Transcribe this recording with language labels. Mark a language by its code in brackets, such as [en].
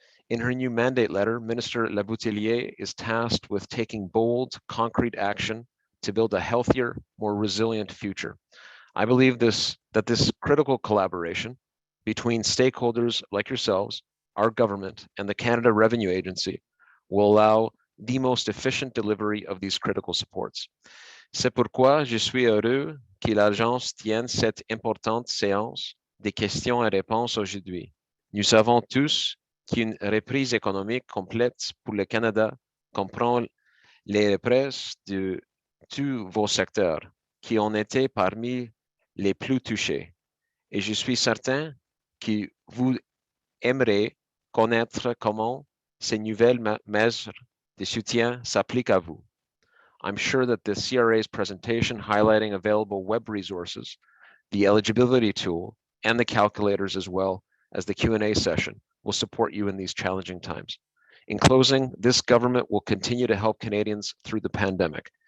[en] In her new mandate letter, Minister Lebouthillier is tasked with taking bold, concrete action to build a healthier, more resilient future. I believe that this critical collaboration between stakeholders like yourselves, our government, and the Canada Revenue Agency will allow the most efficient delivery of these critical supports. [fr] C'est pourquoi je suis heureux que l'Agence tienne cette importante séance de questions et réponses aujourd'hui. Nous savons tous qu'une reprise économique complète pour le Canada comprend les reprises de tous vos secteurs qui ont été parmi les plus touchés. Et je suis certain que vous aimerez connaître comment ces nouvelles mesures de soutien s'appliquent à vous. [en] I'm sure that the CRA's presentation highlighting available web resources, the eligibility tool, and the calculators, as well as the Q&A session, will support you in these challenging times. In closing, this government will continue to help Canadians through the pandemic.